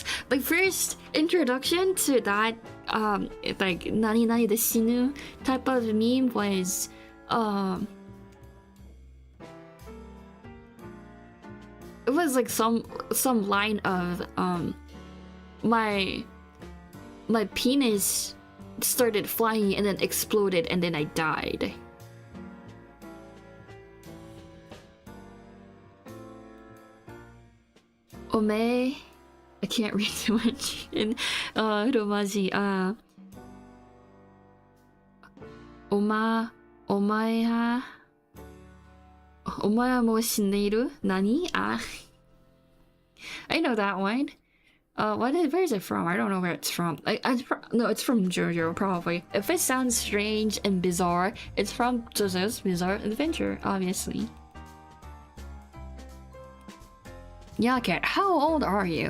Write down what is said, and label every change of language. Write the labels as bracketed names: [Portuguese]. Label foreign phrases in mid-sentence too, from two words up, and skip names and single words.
[English] The first introduction to that like [Japanese] なになにで死ぬ [English] type of meme was it was like some line of my penis started flying and then exploded and then I died. Ome, I can't read too much in Romaji. [Japanese] お前はもう死んでいる? [English] Nani? I know that one. Where is it from? I don't know where it's from. No, it's from JoJo, probably. If it sounds strange and bizarre, it's from JoJo's Bizarre Adventure, obviously. Yeah, cat, how old are you?